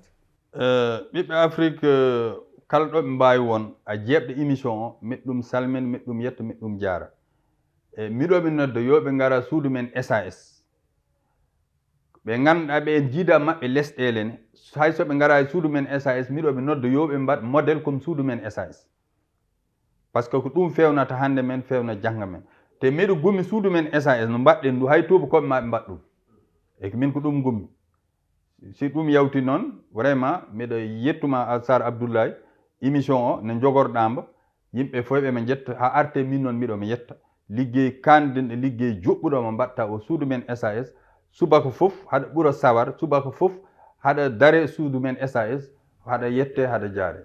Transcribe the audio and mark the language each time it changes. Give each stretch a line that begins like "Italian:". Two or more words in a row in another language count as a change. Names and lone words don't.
Fula: ɓiɓɓe Afrique kala ɗo ɓe mbawi won a jeɓɗo émission o miɗɗum salmin miɗɗum yetta miɗɗum jaara miɗoɓe nodda yoɓe gara suudu men SAS ɓe ganduɗa ɓe en jiida mabɓe lesɗele ne hay soɓe gara suudu men SAS miɗoɓe nodda yoɓe mbaɗ
French: modèle comme
Fula: suudu men SAS
French: par ce que
Fula: ko ɗum fewnata hande men fewna jangga men te miɗo gummi suudu men SAS no mbaɗɗen ndu hay tubakoɓe ma ɓe mbaɗ ɗum e min ko ɗum gummi si ɗum yawti noon vraiment miɗo yettuma Sar Abdoulaye émission o ne jogorɗamba yimɓe fof ɓe jetta ha arte min noon miɗo mi yetta liggey kandenɗo liggey joɓɓuɗo mo mbatta o suudu men SAS subaka fof haɗa ɓuura sawar subaka fof haɗa dare suudu men SAS haɗa yette haɗa jaare